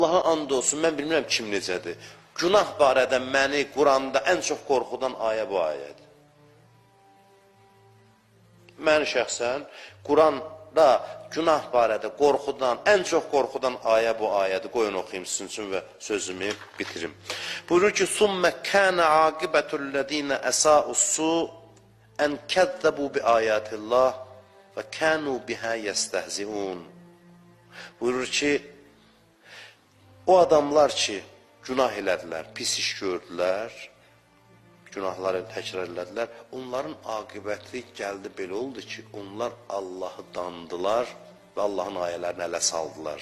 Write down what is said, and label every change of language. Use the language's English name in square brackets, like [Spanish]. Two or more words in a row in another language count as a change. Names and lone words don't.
[Azerbaijani] Allaha and olsun, mən bilmirəm kim necədir. Günah barədə məni Quranda ən çox qorxudan ayə bu ayədir. Məni şəxsən Quranda günah barədə qorxudan, ən çox qorxudan ayə bu ayədir. Qoyun oxuyayım sizin üçün və sözümü bitirim. Buyurur ki, [Arabic] ثُمَّ كَانَ عَاقِبَةُ الَّذ۪ينَ أَسَاءُ السُّوء أَنْ كَذَّبُوا بِآيَاتِ اللّٰهِ وَكَانُوا بِهَا يَسْتَهْزِئُونَ. [Azerbaijani] Buyurur ki, o adamlar ki, günah elədilər, pis iş gördülər, günahları təkrar elədilər, onların aqibəti gəldi belə oldu ki, onlar Allahı dandılar və Allahın ayələrini ələ saldılar.